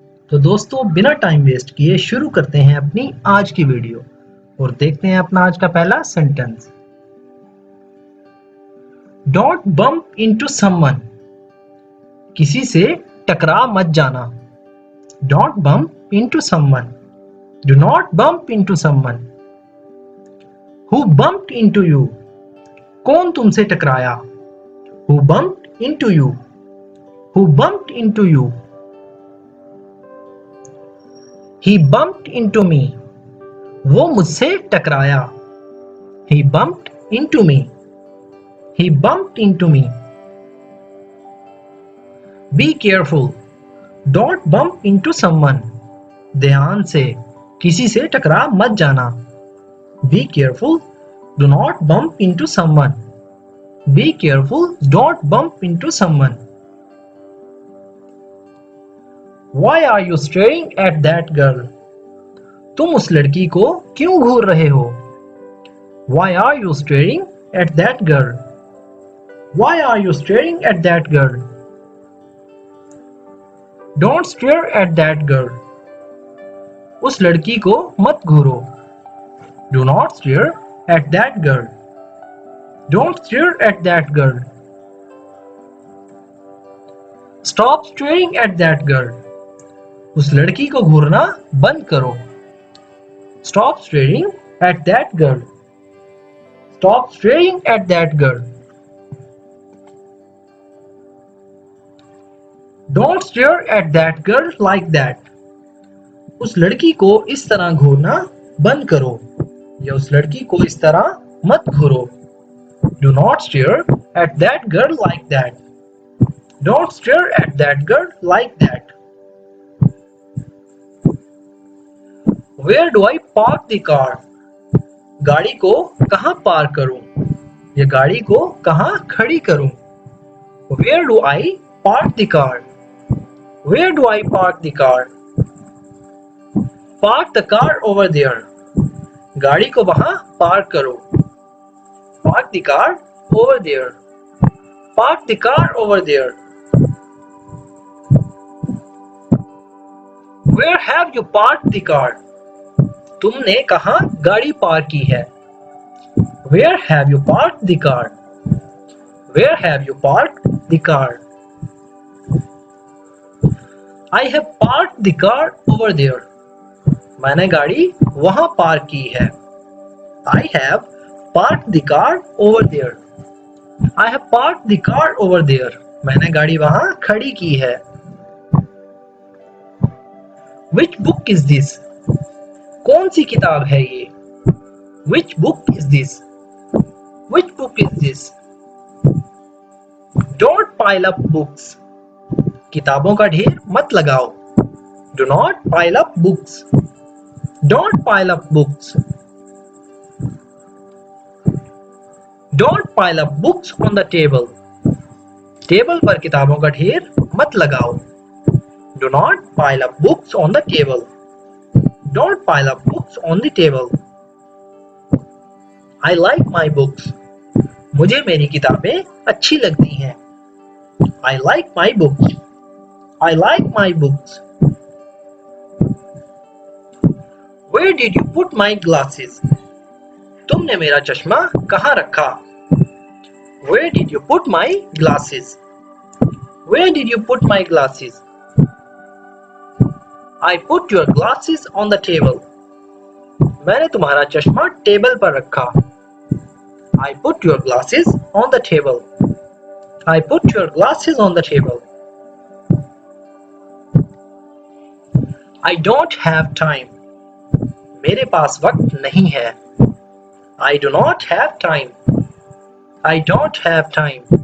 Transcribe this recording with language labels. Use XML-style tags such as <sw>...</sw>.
<hi>तो दोस्तों बिना टाइम वेस्ट किए शुरू करते हैं अपनी आज की वीडियो और देखते हैं अपना आज का पहला sentence.</hi> <en>don't bump into someone,</en> <hi>किसी से टकरा मत जाना।</hi> <en>Don't bump into someone. Do not bump into someone. Who bumped into you?</en> <hi>कौन तुमसे टकराया?</hi> <en>Who bumped into you? Who bumped into you? He bumped into me.</en> <hi>वो मुझसे टकराया।</hi> <en>He bumped into me. He bumped into me. Be careful. Don't bump into someone.</en> <hi>ध्यान से, किसी से टकरा मत जाना।</hi> <en>Be careful. Do not bump into someone. Be careful. Don't bump into someone. Why are you staring at that girl?</en> <hi>तुम उस लड़की को क्यों घूर रहे हो?</hi> <en>Why are you staring at that girl? Why are you staring at that girl? Don't stare at that girl.</en> <hi>उस लड़की को मत घूरो।</hi> <en>Do not stare at that girl. Don't stare at that girl. Stop staring at that girl.</en> <hi>उस लड़की को घूरना बंद करो।</hi> <en>Stop staring at that girl. Stop staring at that girl. Don't stare at that girl like that.</en> <hi>उस लड़की को इस तरह घूरना बंद करो या उस लड़की को इस तरह मत घूरो।</hi> <en>Do not stare at that girl like that. Don't stare at that girl like that. Where do I park the car?</en> <hi>गाड़ी को कहाँ पार्क करूं या गाड़ी को कहाँ खड़ी करूं?</hi> <en>Where do I park the car? Where do I park the car? Park the car over there.</en> <hi>गाड़ी को वहां पार्क करो।</hi> <en>Park the car over there. Park the car over there. Where have you parked the car?</en> <hi>तुमने कहाँ गाड़ी park की है?</hi> <en>Where have you parked the car? Where have you parked the car? I have parked the car over there.</en> <hi>मैंने गाड़ी वहां park की है।</hi> <en>I have parked the car over there. I have parked the car over there.</en> <hi>मैंने गाड़ी वहां खड़ी की है।</hi> <en>Which book is this?</en> <hi>कौन सी किताब है ये?</hi> <en>Which book is this? Which book is this? Don't pile up books.</en> <hi>किताबों का ढेर मत लगाओ।</hi> <en>Do not pile up books. Don't pile up books. Don't pile up books on the table.</en> <hi>Table पर किताबों का ढेर मत लगाओ।</hi> <en>Do not pile up books on the table. Don't pile up books on the table. I like my books.</en> <hi>मुझे मेरी किताबें अच्छी लगती हैं।</hi> <en>I like my books. I like my books. Where did you put my glasses?</en> <hi>तुमने मेरा चश्मा कहाँ रखा?</hi> <en>Where did you put my glasses? Where did you put my glasses? I put your glasses on the table.</en> <hi>मैंने तुम्हारा चश्मा table पर रखा।</hi> <en>I put your glasses on the table. I put your glasses on the table. I don't have time.</en> <hi>मेरे पास वक्त नहीं है।</hi> <en>I do not have time. I don't have time.</en>